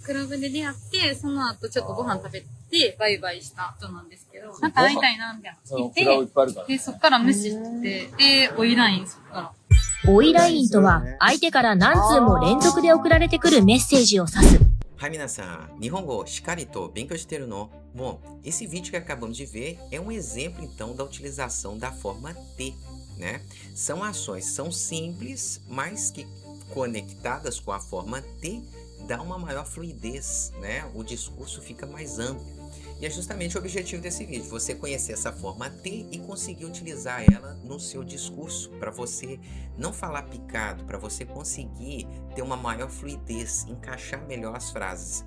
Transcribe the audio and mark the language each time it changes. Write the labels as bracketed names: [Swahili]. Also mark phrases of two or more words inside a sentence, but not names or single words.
[Japanese] クラブで出会って、その後ちょっとご飯食べて、バイバイした後なんですけど、なんか会いたいな、みたいな。そのクラブいっぱいあるから。で、そっから無視して、で、追いライン、そっから。追いラインとは、相手から何通も連続で送られてくるメッセージを指す。はい、皆さん、日本語しっかりと勉強してるの? [Portuguese] Bom, esse vídeo que acabamos de ver é um exemplo, então, da utilização da forma T, né? São ações, são simples, mas que conectadas com a forma T, dá uma maior fluidez, né? O discurso fica mais amplo. E é justamente o objetivo desse vídeo, você conhecer essa forma T e conseguir utilizar ela no seu discurso, para você não falar picado, para você conseguir ter uma maior fluidez, encaixar melhor as frases.